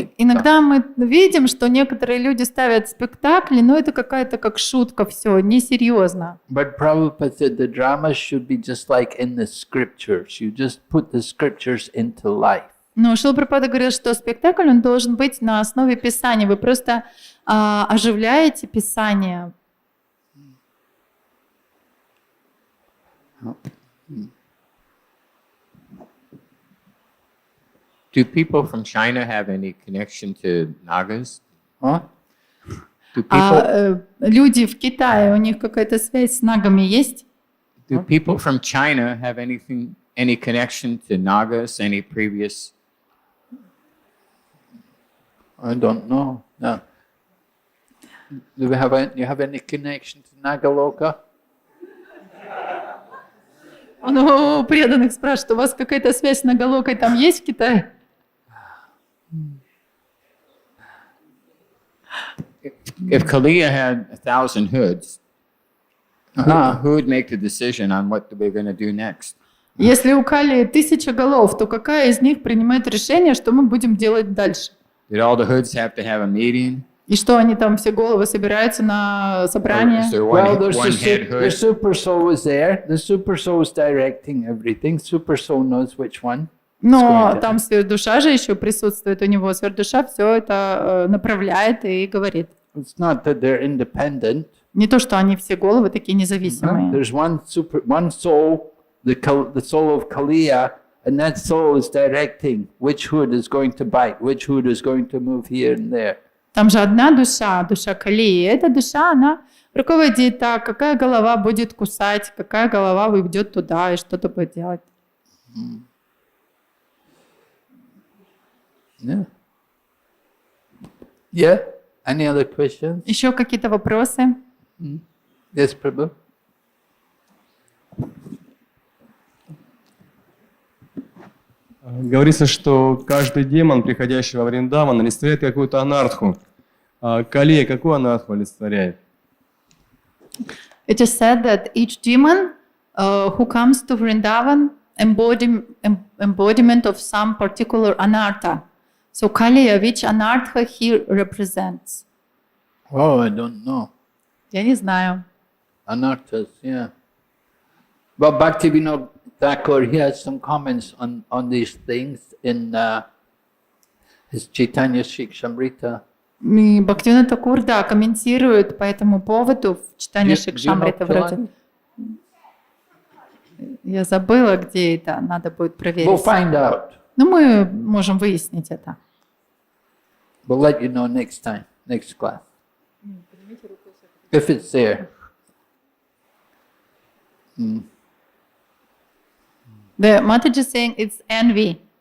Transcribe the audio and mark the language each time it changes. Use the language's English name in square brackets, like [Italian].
[Russian] Иногда мы видим, что некоторые люди ставят спектакли, но это какая-то как шутка, все, несерьезно. [English] But Prabhupada said the dramas should be just like in the scriptures. You just put the scriptures into life. [Russian] Но Шрила Прабхупада говорил, что спектакль, он должен быть на основе Писания. Вы просто оживляете Писание. [English] Do people from China have any connection to Nagas? Huh? Do people, [Russian] Люди в Китае, у них какая-то связь с нагами есть? [English] do people from China have any connection to Nagas? Any previous? I don't know. No. Do you have any connection to Nagaloka? [Russian] Он у преданных спрашивает: у вас какая-то связь с Нагалокой там есть в Китае? [English] If Kaliya had 1,000 hoods, who would make the decision on what we're going to do next? [Russian] Если у Кали 1000 голов, то какая из них принимает решение, что мы будем делать дальше? [English] Did all the hoods have to have a meeting? [Russian] И что, они там все головы собираются на собрание? [English] Is there Well, one head the hood? super soul is there. The super soul is directing everything. Super soul knows which one. [Russian] Но там сверхдуша же еще присутствует у него. Сверхдуша все это направляет и говорит. [English] It's not that they're independent. [Russian] Не то, что они все головы такие независимые. [English] There's one soul, the soul of Kaliya, and that soul is directing which hood is going to bite, which hood is going to move here and there. [Russian] Там же одна душа, душа Калии. Эта душа, она руководит так, какая голова будет кусать, какая голова уйдет туда и что-то будет делать. [English] Yeah. Yeah. Any other questions? [Russian] Еще какие-то вопросы? [English] Yes, Prabhu. [Russian] Говорится, что каждый демон, приходящий во Вриндаван, олицетворяет какую-то анартху. Калия какую анартху олицетворяет? [English] It is said that each demon who comes to Vrindavan embodiment of some particular anartha. So Kaliya, which anartha he represents? Oh, I don't know. [Russian] Я не знаю. [English] Anarthas, yeah. Well, Bhaktivinoda Thakur, he has some comments on these things in his Chaitanya Shikshamrita. [Russian] И Бхактивинода Такур, да, комментирует по этому поводу в читании Шикшамрита вроде. Я забыла, где это, надо будет проверить. [English] We'll find out. [Russian] Но мы можем выяснить это. [English] We'll let you know next time, next class. If it's there. The Mataji is saying it's envy.